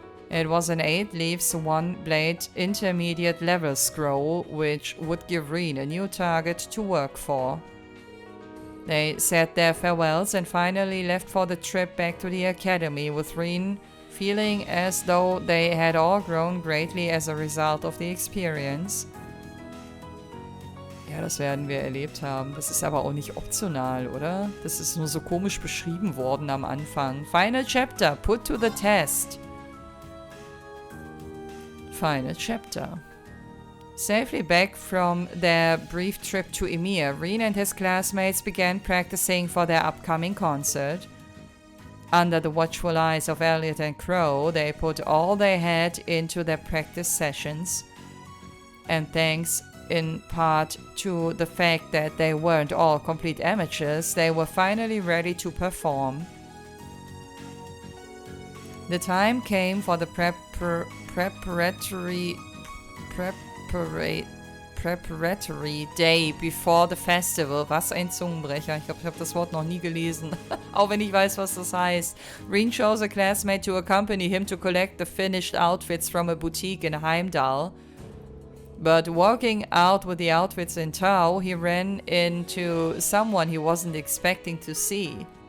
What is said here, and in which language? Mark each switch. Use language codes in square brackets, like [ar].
[en] It was an 8-leaves, 1-blade intermediate level scroll, which would give Rean a new target to work for. They said their farewells and finally left for the trip back to the academy, with Rean feeling as though they had all grown greatly as a result of the experience. [de] Ja, das werden wir erlebt haben. Das ist aber auch nicht optional, oder? Das ist nur so komisch beschrieben worden am Anfang. [en] Final Chapter, put to the test. Final Chapter. Safely back from their brief trip to Emir, Rean and his classmates began practicing for their upcoming concert. Under the watchful eyes of Elliot and Crow, they put all they had into their practice sessions. And thanks in part to the fact that they weren't all complete amateurs, they were finally ready to perform. The time came for the preparatory day before the festival. [de] Was ein Zungenbrecher. Ich glaube, ich habe das Wort noch nie gelesen. Auch wenn ich weiß, was das heißt. [en] Rean chose a classmate to accompany him to collect the finished outfits from a boutique in Heimdall. But walking out with the outfits in tow, he ran into someone he wasn't expecting to see.